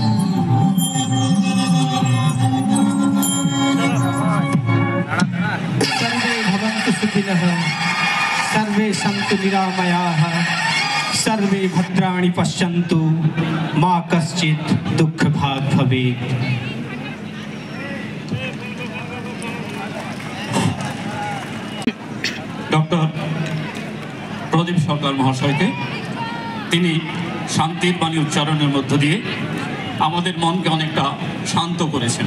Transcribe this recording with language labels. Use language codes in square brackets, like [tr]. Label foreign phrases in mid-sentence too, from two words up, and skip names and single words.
[sa] सर्वे भवन्तु सुखिनः, सर्वे सन्तु निरामयाः, सर्वे भद्राणि पश्यन्तु, मा कश्चित् दुःखभाग् भवेत्। [bn] ডক্টর প্রদীপ সরকার মহাশয়কে, তিনি শান্তির বাণী উচ্চারণের মধ্য দিয়ে আমাদের মনকে অনেকটা শান্ত করেছেন।